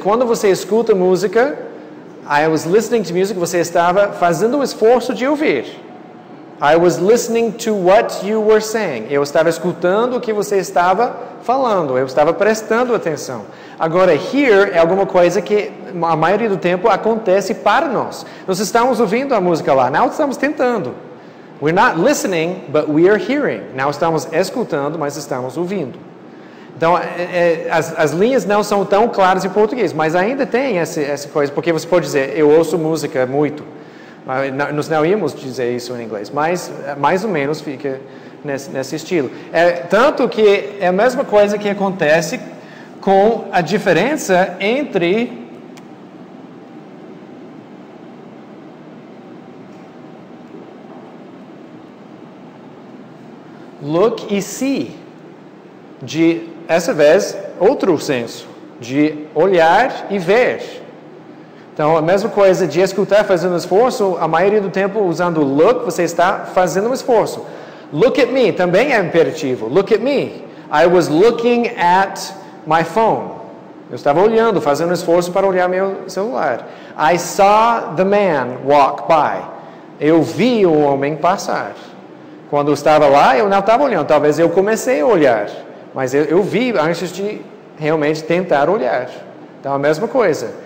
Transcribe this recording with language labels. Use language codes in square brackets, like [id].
[pt] Quando você escuta música, [en] I was listening to music, [pt] você estava fazendo o esforço de ouvir. [en] I was listening to what you were saying. [pt] Eu estava escutando o que você estava falando. Eu estava prestando atenção. Agora, here é alguma coisa que a maioria do tempo acontece para nós. Nós estamos ouvindo a música lá, não estamos tentando. [en] We're not listening, but we are hearing. [pt] Não estamos escutando, mas estamos ouvindo. Então, as linhas não são tão claras em português, mas ainda tem essa coisa, porque você pode dizer, eu ouço música muito. Nós não íamos dizer isso em inglês, mas mais ou menos fica nesse estilo. Tanto que é a mesma coisa que acontece com a diferença entre look e see, de, essa vez, outro senso, de olhar e ver. Então, a mesma coisa de escutar fazendo esforço, a maioria do tempo usando look, você está fazendo um esforço. [en] Look at me, [pt] também é imperativo. [en] Look at me. I was looking at my phone. [pt] Eu estava olhando, fazendo um esforço para olhar meu celular. [en] I saw the man walk by. [pt] Eu vi o homem passar. Quando eu estava lá, eu não estava olhando. Talvez eu comecei a olhar. Mas eu vi antes de realmente tentar olhar. Então, a mesma coisa.